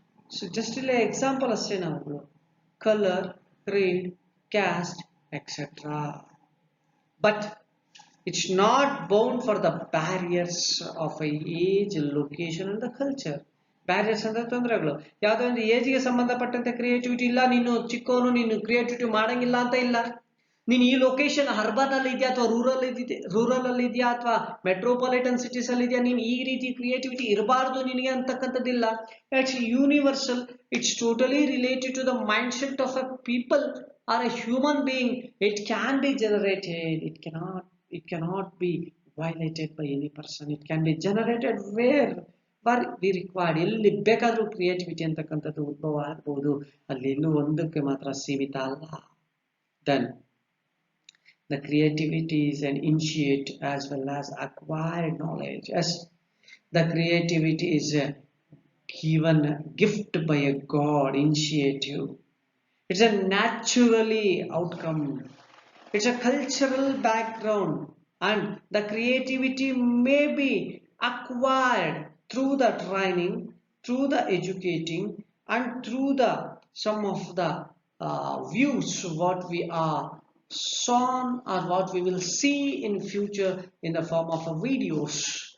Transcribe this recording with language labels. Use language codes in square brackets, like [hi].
[en] So just an example [kn] ಅಷ್ಟೇ ನಾವು, [en] color, creed, caste, etc. But it's not bound for the barriers of a age, location and the culture. [kn] Barriers ಅಂದ್ರೆ ತೊಂದರೆಗಳು. ಯಾವುದೋ ಒಂದು ಏಜ್ಗೆ ಸಂಬಂಧಪಟ್ಟಂತೆ creativity ಇಲ್ಲ, ನೀನು ಚಿಕ್ಕವನು ನೀನು ಕ್ರಿಯೇಟಿವಿಟಿ ಮಾಡಂಗಿಲ್ಲ ಅಂತ ಇಲ್ಲ. ನೀನು ಈ ಲೊಕೇಶನ್ ಅರ್ಬನ್ ಅಲ್ಲಿ ಇದೆಯಾ ಅಥವಾ ರೂರಲ್ ಅಲ್ಲಿ ಇದೆಯಾ ಅಥವಾ ಮೆಟ್ರೋಪಾಲಿಟನ್ ಸಿಟೀಸ್ ಅಲ್ಲಿ ಇದೆಯಾ, ನೀನು ಈ ರೀತಿ ಕ್ರಿಯೇಟಿವಿಟಿ ಇರಬಾರ್ದು ನಿನಗೆ ಅಂತಕ್ಕಂಥದ್ದಿಲ್ಲ. [en] It's universal, it's totally related to the mind set of a people or a human being. It can be generated, it cannot be violated by any person. It can be generated where we required. [kn] ಎಲ್ಲಿ ಬೇಕಾದ್ರೂ creativity ಅಂತಕ್ಕಂಥದ್ದು ಉದ್ಭವ ಆಗ್ಬಹುದು, ಅಲ್ಲಿ ಎಲ್ಲೂ ಒಂದಕ್ಕೆ ಮಾತ್ರ ಸೀಮಿತ ಅಲ್ಲ. [en] Then the creativity is an innate as well as acquired knowledge. Yes, the creativity is a given gift by a God, initiative. It's a naturally outcome. It's a cultural background, and the creativity may be acquired through the training, through the educating, and through the some of the views what we are shown or what we will see in future in the form of videos.